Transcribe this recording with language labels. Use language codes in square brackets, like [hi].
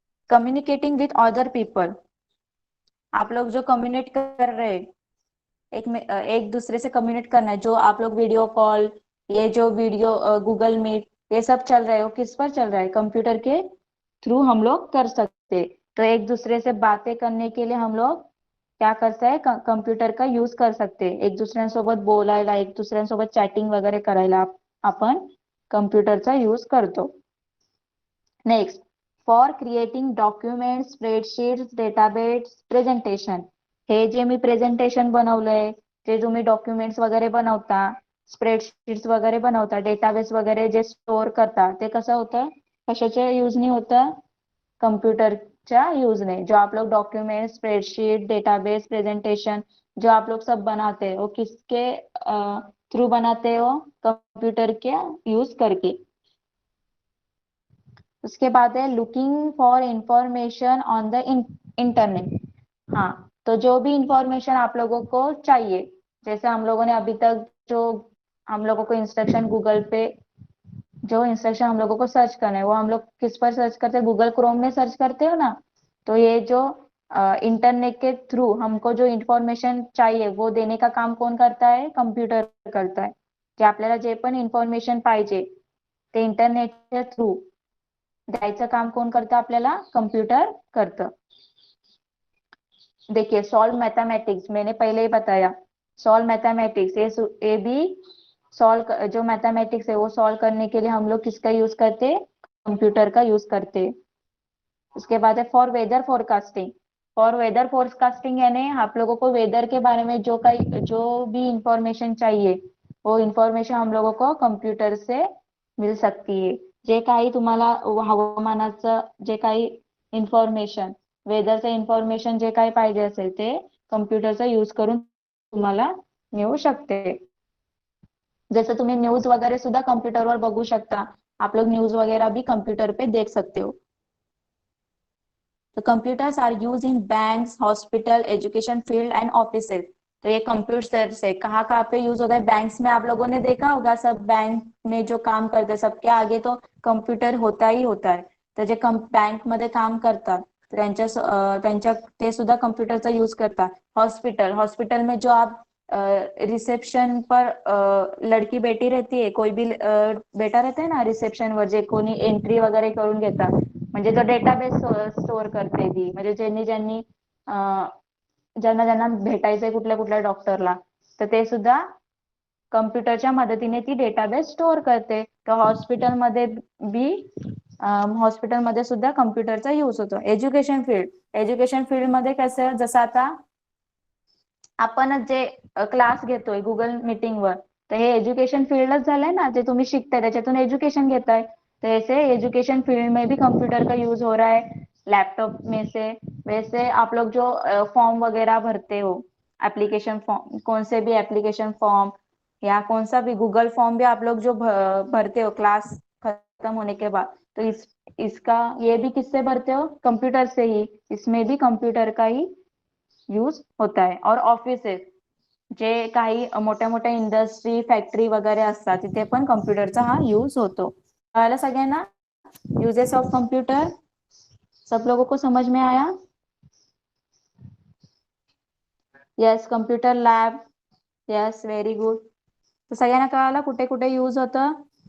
[en] Communicating with other people. [hi] आप लोग जो कम्युनिकेट कर रहे हैं, एक दूसरे से कम्युनिकेट करना है, जो आप लोग वीडियो कॉल, ये जो वीडियो गूगल मीट ये सब चल रहा है, वो किस पर चल रहा है? कंप्यूटर के थ्रू हम लोग कर सकते। तो एक दूसरे से बातें करने के लिए हम लोग क्या करते हैं? कंप्यूटर का यूज कर सकते। [mr] एक दुसऱ्यांसोबत बोलायला, एक दुसऱ्यांसोबत चॅटिंग वगैरे करायला आपण कंप्यूटरचा यूज करतो। [en] Next, for creating documents, spreadsheets, database, presentation. [mr] हे जे मी प्रेझेंटेशन बनवलंय, जे तुम्ही डॉक्युमेंट्स वगैरे बनवता, स्प्रेडशीट्स वगैरे बनवता, डेटाबेस वगैरे जे स्टोअर करता, ते कसं होतं? कशाच्या यूजनी होतं? कंप्यूटरच्या यूजने। [hi] जो आप लोग डॉक्यूमेंट, स्प्रेडशीट, डेटाबेस, प्रेजेंटेशन जो आप लोग सब बनाते हैं, वो किसके थ्रू बनाते हो? कंप्यूटर के यूज करके। उसके बाद है [en] Looking for information on the internet. [hi] हाँ, तो जो भी इंफॉर्मेशन आप लोगों को चाहिए, जैसे हम लोगों ने अभी तक जो हम लोगों को इंस्ट्रक्शन गूगल पे, जो इंस्ट्रक्शन हम लोगों को सर्च करना है, वो हम लोग किस पर सर्च करते हैं? गूगल क्रोम में सर्च करते हो ना। तो ये जो इंटरनेट के थ्रू हमको जो इंफॉर्मेशन चाहिए वो देने का काम कौन करता है? कंप्यूटर करता है। [mr] जे आपल्याला जे पण इंफॉर्मेशन पाहिजे ते इंटरनेटच्या थ्रू द्यायचं काम कोण करतं आपल्याला? कंप्यूटर करतं। [hi] देखिए सॉल्व मैथमेटिक्स, मैंने पहले ही बताया, सॉल्व मैथमेटिक्स ये भी सॉल्व, जो मैथमेटिक्स है वो सॉल्व करने के लिए हम लोग किसका यूज करते? कंप्यूटर का यूज करते। उसके बाद है [en] For weather forecasting. [hi] For weather forecasting यानी आप लोगों को वेदर के बारे में जो भी इंफॉर्मेशन चाहिए, वो इंफॉर्मेशन हम लोगों को कंप्यूटर से मिल सकती है। [mr] जे काही तुम्हाला हवामानाचं जे काही इन्फॉर्मेशन, वेदरचं इन्फॉर्मेशन जे काही पाहिजे असेल ते कंप्यूटरचा यूज करून तुम्हाला मिळू शकते। [hi] जैसे तुम्हें न्यूज वगैरह [mr] सुद्धा कंप्यूटरवर बघू शकता। [hi] आप लोग न्यूज वगैरह भी कंप्यूटर पे देख सकते हो। [en] तो computers are use in banks, hospital, education field and offices. [hi] तो ये कंप्यूटर से कहाँ कहाँ पे यूज होता है? बैंक्स में आप लोगों ने देखा होगा, सब बैंक में जो काम करते हैं सबके आगे तो कंप्यूटर होता ही होता है। [mr] तर जे बँक मध्ये काम करतात त्यांच्या ते सुद्धा कंप्यूटरचा यूज करतात। हॉस्पिटल, [hi] हॉस्पिटल में जो आप रिसेप्शन पर लड़की बेटी रहती है, कोई भी बेटा रहता है ना [mr] रिसेप्शन वर, जे कोणी एंट्री वगैरे करून घेतात, म्हणजे तो डेटाबेस स्टोअर करते ती, म्हणजे ज्यांनी ज्यांनी ज्यांना ज्यांना भेटायचंय कुठल्या कुठल्या डॉक्टरला, तर ते सुद्धा कंप्यूटरच्या मदतीने ती डेटाबेस स्टोअर करते। तर हॉस्पिटलमध्ये बी हॉस्पिटलमध्ये सुद्धा कंप्यूटरचा यूज होतो। एज्युकेशन फील्ड, एज्युकेशन फील्डमध्ये कसं, जसं आता आपणच जे क्लास घेतोय गुगल मीटिंगवर, तर हे एज्युकेशन फील्डच झालंय ना, जे तुम्ही शिकताय त्याच्यातून एजुकेशन घेताय। [hi] तो ऐसे एजुकेशन फील्ड में भी कंप्यूटर का यूज हो रहा है लैपटॉप में से। वैसे आप लोग जो फॉर्म वगैरह भरते हो, एप्लीकेशन फॉर्म, कौन से भी एप्लीकेशन फॉर्म या कौन सा भी गूगल फॉर्म भी आप लोग जो भरते हो क्लास खत्म होने के बाद, तो इसका ये भी किससे भरते हो? कंप्यूटर से ही। इसमें भी कंप्यूटर का ही यूज होता है। [mr] और ऑफिसेस, जे काही मोठ्या मोठ्या इंडस्ट्री, फॅक्टरी वगैरे असतात, तिथे पण कंप्यूटरचा हा यूज होतो। कळालं सगळ्यांना यूजेस ऑफ कंप्यूटर? [hi] सब लोगों को समझ में आया? [mr] Yes, computer lab, yes, very good. तर सगळ्यांना कळालं कुठे कुठे यूज होतं?